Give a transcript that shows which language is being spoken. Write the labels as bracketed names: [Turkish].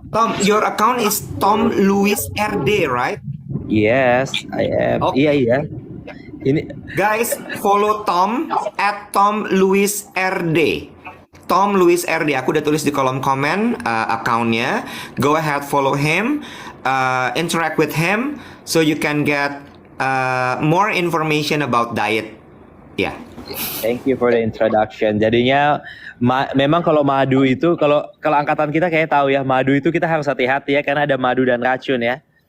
[English] Tom, your account is Tom Louis RD, right? Yes, I am. [Indonesian] Iya. Ini [English] guys, follow Tom at Tom Louis RD. Tom Luis RD. [Indonesian] Aku udah tulis di kolom komen accountnya. [English] Go ahead, follow him, interact with him, so you can get more information about diet. Ya. Yeah. Thank you for the introduction. [Indonesian] Jadinya memang kalau madu itu kalau angkatan kita kayak tahu ya, madu itu kita harus hati-hati ya karena ada madu dan racun ya.